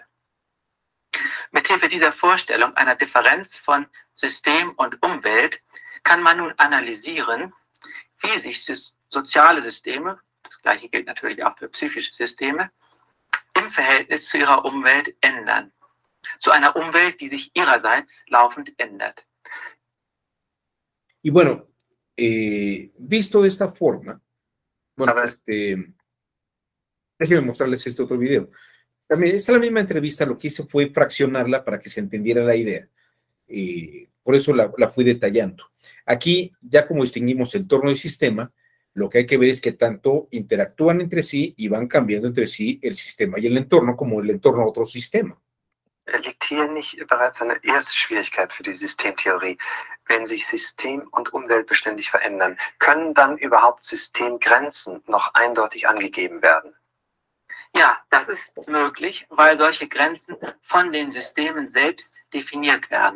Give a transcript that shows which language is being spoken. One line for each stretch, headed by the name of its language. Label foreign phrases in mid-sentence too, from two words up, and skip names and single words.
German: Mithilfe dieser Vorstellung einer Differenz von System und Umwelt kann man nun analysieren, wie sich soziale Systeme, das gleiche gilt natürlich auch für psychische Systeme, im Verhältnis zu ihrer Umwelt ändern. Zu einer Umwelt, die sich ihrerseits laufend ändert.
Spanish: Y bueno, visto de esta forma, bueno, déjenme mostrarles este otro video. También, esta es la misma entrevista, lo que hice fue fraccionarla para que se entendiera la idea. Por eso la fui detallando. Aquí, ya como distinguimos entorno y sistema, lo que hay que ver es que tanto interactúan entre sí y van cambiando entre sí el sistema y el entorno, como el entorno a otro sistema.
German: Liegt hier nicht bereits eine erste Schwierigkeit für die Systemtheorie? Wenn sich System und Umwelt beständig verändern, können dann überhaupt Systemgrenzen noch eindeutig angegeben werden? Ja, das ist möglich, weil solche Grenzen von den Systemen selbst definiert werden.